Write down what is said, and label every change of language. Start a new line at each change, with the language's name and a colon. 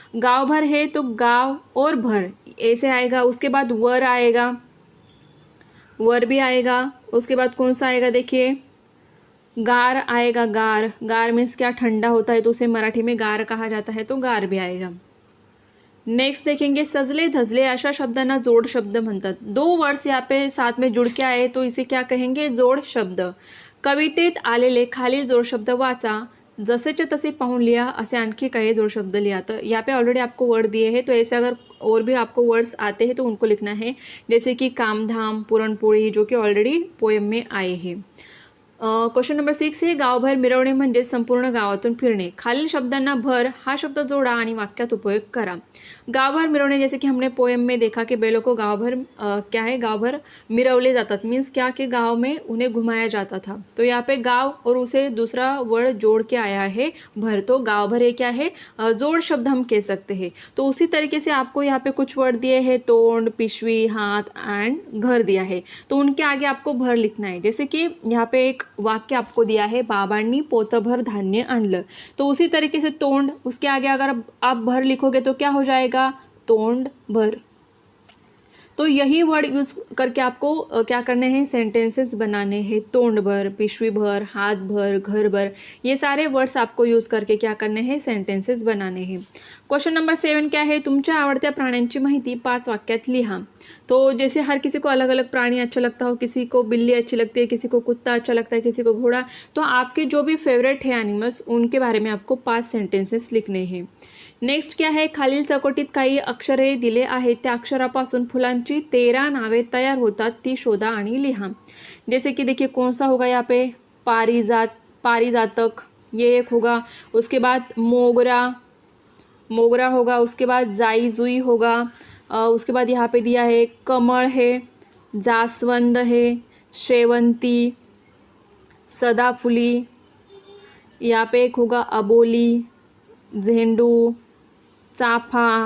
Hindi: गांव भर है तो गांव और भर ऐसे आएगा, उसके बाद वर आएगा, वर भी आएगा। उसके बाद कौन सा आएगा, देखिए गार आएगा, गार, गार मीन्स क्या, ठंडा होता है, तो उसे मराठी में गार कहा जाता है, तो गार भी आएगा। नेक्स्ट देखेंगे,
Marathi: सजले धजले अशा शब्दांना जोड शब्द म्हणतात।
Hindi: 2 वर्ड्स यहाँ पे साथ में जुड़ के आए तो इसे क्या कहेंगे, जोड़ शब्द।
Marathi: कवितेत आलेले खालील जोड़ शब्द वाचा, जसेचे तसे पाहून लिहा, असे आणखी काही जोड़ शब्द लिहा।
Hindi: तो यहाँ पे ऑलरेडी आपको वर्ड दिए हैं, तो ऐसे अगर और भी आपको वर्ड्स आते हैं तो उनको लिखना है, जैसे कि कामधाम, पुरणपोळी, जो कि ऑलरेडी पोएम में आए हैं। क्वेश्चन नंबर 6 है,
Marathi: गावभर मिरवणे म्हणजे संपूर्ण गावातून फिरणे। खालील शब्दांना भर हा शब्द जोड़ा आणि वाक्यात उपयोग करा।
Hindi: गावभर मिरवणे, जैसे कि हमने पोएम में देखा कि बैलों को गावभर क्या है,
Marathi: गावभर मिरवले जातात,
Hindi: मीन्स क्या कि गाँव में उन्हें घुमाया जाता था। तो यहाँ पे गाँव और उसे दूसरा वर्ड जोड़ के आया है भर, तो गावभर ये क्या है, जोड़ शब्द हम कह सकते हैं। तो उसी तरीके से आपको यहाँ पे कुछ वर्ड दिए हैं, तोंड, पिशवी, हाथ एंड घर दिया है, तो उनके आगे आपको भर लिखना है। जैसे कि यहाँ पे एक वाक्य आपको दिया है,
Marathi: बाबांनी पोतभर धान्य आणलं,
Hindi: तो उसी तरीके से तोंड, उसके आगे अगर आप भर लिखोगे तो क्या हो जाएगा, तोंड भर। तो यही वर्ड यूज़ करके आपको क्या करने हैं, सेंटेंसेस बनाने हैं। तोंड भर, पिशवी भर, हाथ भर, घर भर, ये सारे वर्ड्स आपको यूज़ करके क्या करने हैं, सेंटेंसेस बनाने हैं। क्वेश्चन नंबर 7 क्या है,
Marathi: तुमच्या आवडत्या प्राण्यांची माहिती 5 वाक्यात लिहा।
Hindi: तो जैसे हर किसी को अलग अलग प्राणी अच्छा लगता हो, किसी को बिल्ली अच्छी लगती है, किसी को कुत्ता अच्छा लगता है, किसी को घोड़ा, तो आपके जो भी फेवरेट है एनिमल्स, उनके बारे में आपको 5 सेंटेंसेस लिखने हैं। नेक्स्ट क्या है,
Marathi: खालील चौकटीत काही अक्षरे दिले आहेत, त्या अक्षरापासून फुलांची 13 नावे तयार होतात, ती शोधा आणि लिहा।
Hindi: जैसे कि देखिए कौन सा होगा यहाँ पे, पारिजात, पारिजातक, ये एक होगा। उसके बाद मोगरा, मोगरा होगा। उसके बाद जाई जुई होगा। उसके बाद यहाँ पे दिया है कमल है, जास्वंद है, शेवंती, सदाफुली, यहाँ पे एक होगा अबोली, झेंडू, चाफा।